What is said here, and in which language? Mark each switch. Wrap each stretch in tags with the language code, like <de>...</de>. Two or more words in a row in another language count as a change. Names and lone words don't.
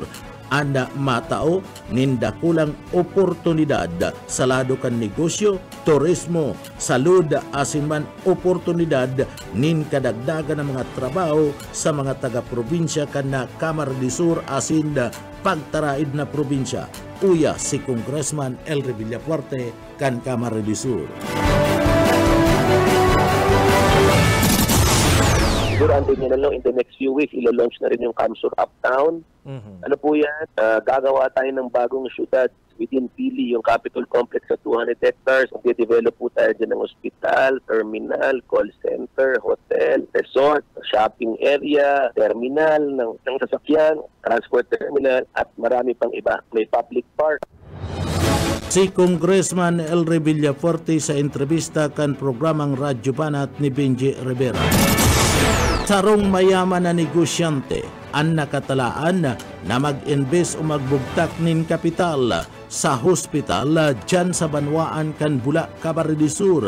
<bik>Ana matao nin dakulang oportunidad sa lado kan negosyo, turismo, salud asin man oportunidad nin kadagdagan ng mga trabaho sa mga taga-probinsya kan na Camarines Sur asin pagtaraid na probinsya. Uya si Congressman Elry Villafuerte kan Camarines Sur.</bik> <tl>Siguro andun niya na lang</tl> <en>in the next few weeks,</en> <tl>ilo-launch na rin yung Camsur Uptown. Ano po yan? Gagawa tayo ng bagong syudad within Pili, yung Capitol Complex sa 200 hectares. Mag-develop po tayo dyan ng hospital, terminal,</tl> <en>call center,</en> <tl>hotel, resort,</tl> <en>shopping area,</en> <tl>terminal ng sasakyan,</tl> <en>transport terminal,</en> <tl>at marami pang iba. May</tl> <en>public park.</en> <bik>Si Congressman Elry Villafuerte sa entrevista kan programang Radyo Banat ni Benji Rivera. Sarong mayaman na negosyante ang nakatalaan na mag-invest o magbugtak nin kapital sa hospital dyan sa Banwaan kan Bula, Camarines Sur.</bik>